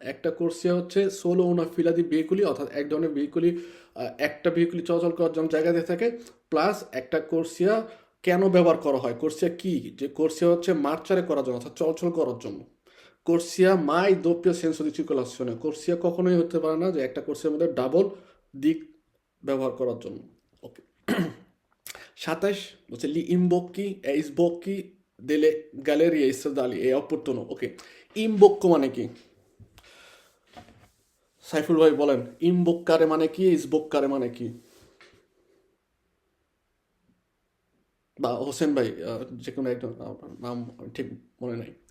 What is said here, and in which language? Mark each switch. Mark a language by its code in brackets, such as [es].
[bn] একটা কোর্সিয়া হচ্ছে সোলো ওনা ফিলাদি ভেহিকুলি, অর্থাৎ এক ধরনের ভেহিকুলি, একটা ভেহিকুলি চলাচল করার জন্য জায়গা দিয়ে থাকে, প্লাস একটা কোর্সিয়া কেন ব্যবহার করা হয়, কোর্সিয়া কি, যে কোর্সিয়া হচ্ছে মার্চারে করার জন্য, অর্থাৎ চলাচল করার জন্য। কোর্সিয়া মাই দোপীয় সেন্স দি সার্কুলেশনে, কোর্সিয়া কখনোই হতে পারে না যে একটা কোর্সিয়ার মধ্যে ডাবল দিক ব্যবহার করার জন্য। ওকে। [it] 27 হচ্ছে li imbocchi e sbocchi delle gallerie stradali è opportuno. [bn] ওকে, ইমবক্ক মানে কি? সাইফুল ভাই বলেন, ইমবক্কারে মানে কি, ইসবক্কারে মানে কি? বা হোসেন ভাই, যে কোনো একজন, নাম আমি ঠিক মনে নাই।